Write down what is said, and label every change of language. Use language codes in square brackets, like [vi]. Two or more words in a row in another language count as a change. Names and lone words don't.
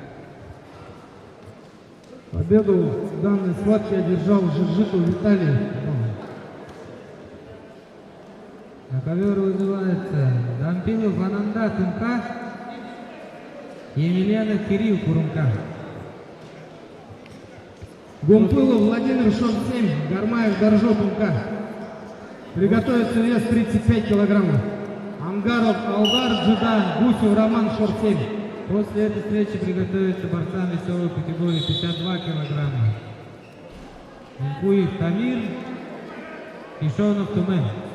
[ru] Победу в данной схватке одержал Жиржиков Виталий. На ковер вызывается Дампилов Ананда Тымка и Емельянов Кирилл Курумка. Гумпылов Владимир Шорт 7, Гармаев Доржо Тымка. Приготовиться вес 35 килограммов. Ангаров Алдар Джуда, Гусев Роман Шорт 7. После этой встречи приготовиться борцам весовой категории 52 килограмма. Инкуев Тамир, Кишонов Тумен.